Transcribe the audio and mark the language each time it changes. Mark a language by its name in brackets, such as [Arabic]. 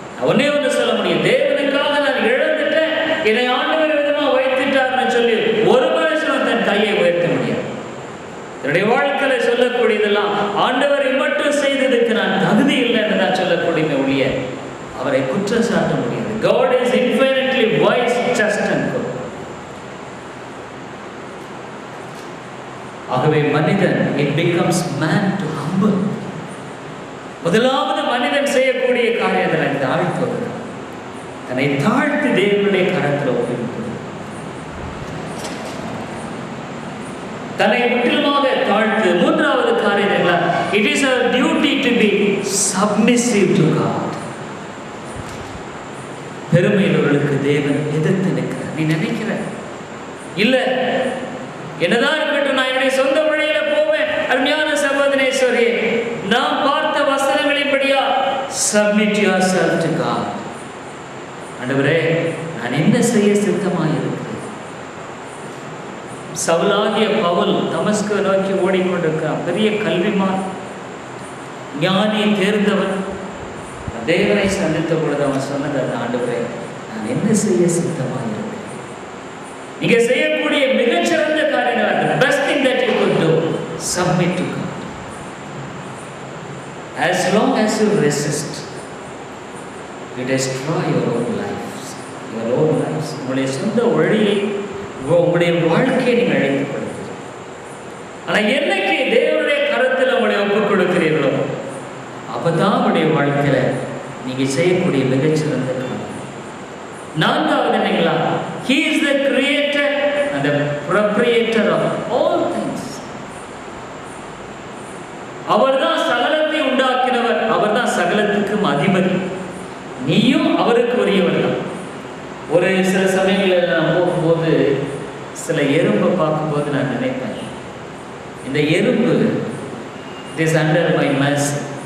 [Tamil] ஒன்னே ஒன்று சொல்ல முடியும், தேவனுக்காக நான் இழந்துட்டேன், என்னை ஆண்டவர் விதமா வைத்துட்டார்னு சொல்லி ஒரு மனுஷனும் தன் கையை உயர்த்த முடியாது. என்னுடைய வாழ்க்கையில சொல்லக்கூடியதெல்லாம் ஆண்டவரை மட்டும் செய்ததுக்கு நான் தகுதி இல்லைன்னு தான் சொல்லக்கூடிய ஒழிய அவரை குற்றம் சாட்ட முடியாது. [English] God is infinitely wise, just and good. [Tamil] ஆகவே மனிதன், [English] it becomes man to humble. [Tamil] முதலாவது மனிதன் செய்யக்கூடிய காரியத்தை தாழ்த்துவது, தன்னை தாழ்த்தி தேவனுடைய கரத்தில் ஒப்புவிப்பது, தன்னை முற்றிலுமாக தாழ்த்து. மூன்றாவது காரியம் என்ன? [English] It is our duty to be submissive to God. [Tamil] பெருமையுள்ளவர்களுக்கு தேவன் எதிர்த்து நிற்கிறார். நீ நினைக்கிற இல்ல, என்னதான் இருக்கட்டும், நான் என்னுடைய சொந்த வழியில போவேன். அருமையான சகோதரேஸ்வரி, நாம் பார்த்த வசனங்களின்படியா [English] submit yourself to God. [Tamil] ஆண்டவரே, நான் என்ன செய்ய சித்தமாக இருக்கிறேன்? சவுலாகிய பவுல் தமஸ்கு நோக்கி ஓடிக்கொண்டிருக்கிறான். பெரிய கல்விமான், ஞானி, தேர்ந்தவன். தேவனை சந்தித்த பொழுது அவன் சொன்னது, ஆண்டவரே, நான் என்ன செய்ய சித்தமாக இருக்கிறேன்? நீங்க செய்யக்கூடிய மிகச்சிறந்த காரியம், [English] the best thing that you could do, submit to God. As long as you resist, you destroy your own lives. [Tamil] உங்களுடைய சொந்த வழியை, உங்களுடைய வாழ்க்கையை நீங்கள் அழைத்துக் கொள்கிறீர்கள். ஆனால் என்னைக்கு தேவனுடைய கரத்தில் உங்களை ஒப்புக் கொடுக்கிறீர்களோ அப்பதான் உங்களுடைய வாழ்க்கையில நீங்க செய்யக்கூடிய மிகச்சிறந்த காரியம். நான்காவது என்னங்களா, [English] He is the creator and the proprietor of all things. [Tamil] அவர்தான் சகலத்தை உண்டாக்கினவர், அவர்தான் சகலத்துக்கும் அதிபதி. நீயும் அவருக்கு உரியவர் தான். ஒரு சில சமயங்களில் நான் போகும்போது சில எறும்பை பார்க்கும்போது நான் நினைப்பேன், இந்த எறும்பு [English] it is under my mercy.